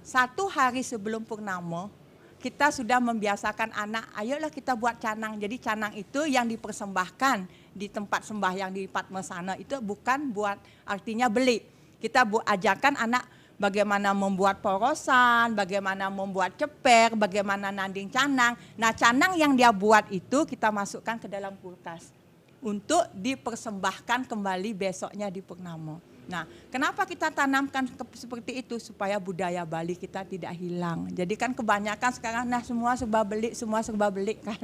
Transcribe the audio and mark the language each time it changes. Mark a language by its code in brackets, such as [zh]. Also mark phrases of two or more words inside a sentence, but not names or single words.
[id] 1 hari sebelum Purnama, kita sudah membiasakan anak, ayolah kita buat canang. Jadi canang itu yang dipersembahkan di tempat sembahyang di Padmasana itu bukan buat artinya beli. Kita ajarkan anak bagaimana membuat porosan, bagaimana membuat ceper, bagaimana nanding canang. Nah, canang yang dia buat itu kita masukkan ke dalam kulkas untuk dipersembahkan kembali besoknya di Purnama. Nah, kenapa kita tanamkan seperti itu? Supaya budaya Bali kita tidak hilang. Jadi kan kebanyakan sekarang semua serba beli kan.